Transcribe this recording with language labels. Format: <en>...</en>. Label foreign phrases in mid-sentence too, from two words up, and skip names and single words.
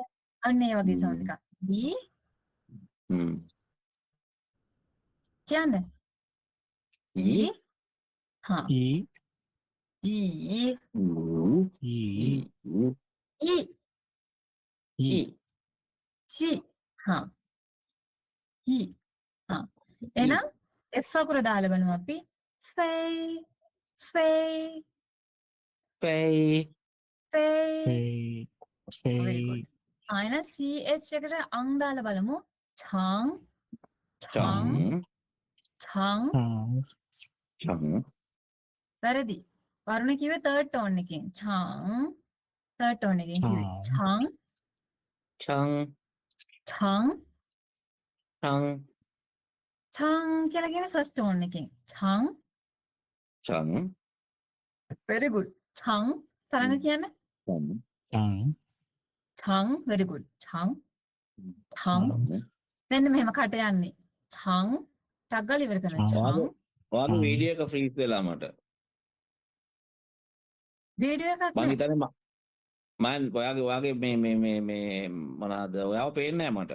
<si>අන්න ඒ වගේ සවුන්ඩ් එකක්. කියන්නේ එහෙනම් F අකුර දාලා බලමු අපි.</si> <en>very good.</en> <si>එහෙනම් CH එකට අං දාලා බලමු. chang වැරදි. වරුණ කිව්වේ</si> <en>third tone</en> <si>එකෙන්.</si> <en>third tone</en> <si>එකෙන් කිව්වේ. chang කියලා කියන</si> <en>first tone</en> <si>එකෙන්.</si> <en>very good.</en> <si>තරංග කියන්න.</si> <en>very good.</en> <si>මෙන්න මෙහෙම කට යන්නේ. ටග්ගල ඉවර කරනවා. ඔයාගේ වීඩියෝ එක ෆ්‍රීස් වෙලා මට. වීඩියෝ එකක් මං හිතන්නේ ඔයාගේ මේ මොනවාද ඔයාව පේන්නේ නැහැ මට.</si>